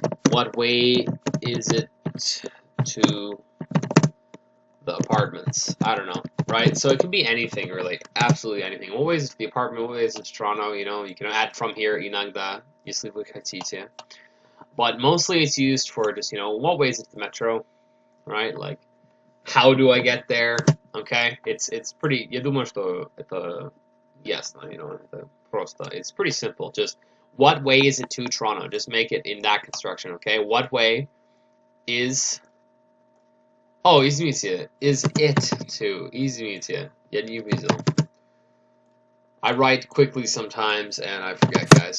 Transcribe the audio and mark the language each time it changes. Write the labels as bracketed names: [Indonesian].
[English] What way is it to the apartments? I don't know, right? So it can be anything, really, absolutely anything. What way is it to the apartment? What way is it to Toronto? You know, you can add from here, [Russian] иногда, если вы хотите. [English] But mostly it's used for just, you know, what way is it to the metro, right? Like, how do I get there? Okay, it's pretty. [Russian] Я думаю, что это ясно, [English] you know, [Russian] это просто. [English] It's pretty simple. Just what way is it to Toronto? Just make it in that construction, okay? What way is? Oh, [Russian] извините, [English] is it to? [Russian] Извините, я не видел. [English] I write quickly sometimes and I forget, guys.